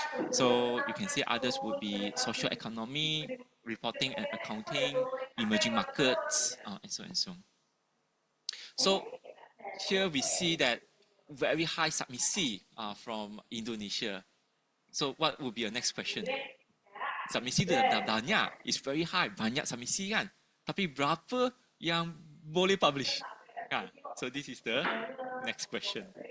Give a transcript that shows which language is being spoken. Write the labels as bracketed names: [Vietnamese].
[English] So you can see others would be social economy, reporting and accounting, emerging markets, and so on and so on. So here we see that very high submissee from Indonesia. So what would be your next question? [Malay] Submissii dah banyak, [English] is very high, [Malay] banyak submissii kan. Tapi berapa yang boleh publish? Kan? [English] So this is the next question.